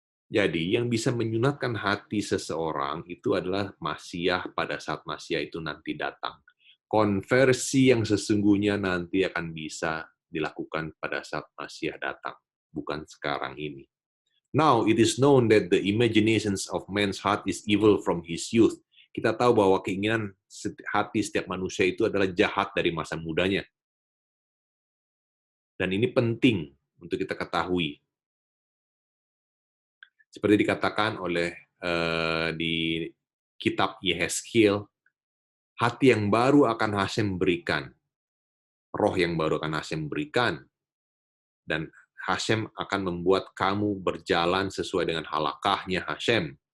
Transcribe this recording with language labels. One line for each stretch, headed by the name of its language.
Indonesian: Jadi, yang bisa menyunatkan hati seseorang itu adalah Masiah pada saat Masiah itu nanti datang. Konversi yang sesungguhnya nanti akan bisa dilakukan pada saat Masiah datang, bukan sekarang ini.
English: Now, it is known that the imaginations of man's heart is evil from his youth.
Indonesian: Kita tahu bahwa keinginan hati setiap manusia itu adalah jahat dari masa mudanya. Dan ini penting untuk kita ketahui. Seperti dikatakan oleh di kitab Yehezkiel, hati yang baru akan Hashem berikan, roh yang baru akan Hashem berikan, dan Hashem akan membuat kamu berjalan sesuai dengan halakahnya Hashem.